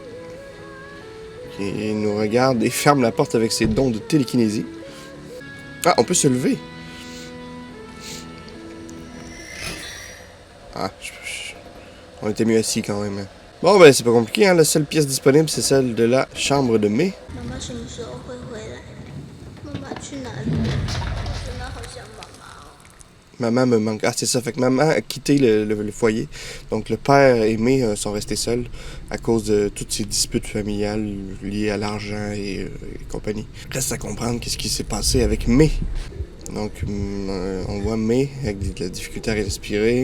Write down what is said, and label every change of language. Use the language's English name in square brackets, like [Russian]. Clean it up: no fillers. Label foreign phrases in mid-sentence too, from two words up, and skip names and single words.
[French] Qui nous regarde et ferme la porte avec ses dons de télékinésie. Ah, on peut se lever. Ah, on était mieux assis quand même. Bon, ben, c'est pas compliqué, hein. La seule pièce disponible, c'est celle de la chambre de May. Maman, [Chinese] 什么时候会回来？妈妈去哪里？我真的好想妈妈哦。 [French] Maman me manque. Ah, c'est ça. Fait que maman a quitté le foyer. Donc, le père et May sont restés seuls à cause de toutes ces disputes familiales liées à l'argent et compagnie. Reste à comprendre qu'est-ce qui s'est passé avec May. Donc, on voit May avec de la difficulté à respirer.